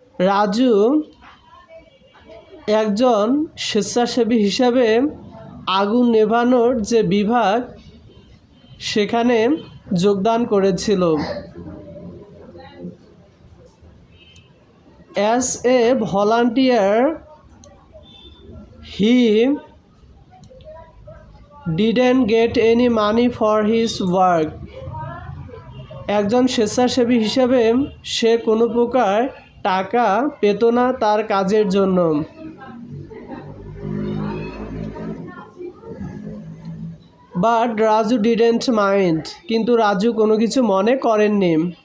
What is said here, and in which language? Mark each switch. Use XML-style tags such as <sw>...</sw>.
<bn>রাজু একজন স্বেচ্ছাসেবী হিসাবে আগুন নেভানোর যে বিভাগ সেখানে যোগদান করেছিল।</bn> <en>As a volunteer, he didn't get any money for his work.</en> <bn>একজন স্বেচ্ছাসেবী হিসাবে সে কোনো প্রকার টাকা পেত না তার কাজের জন্য।</bn> <en>but Raju didn't mind,</en> <bn>কিন্তু রাজু কোনো কিছু মনে করেননি।</bn>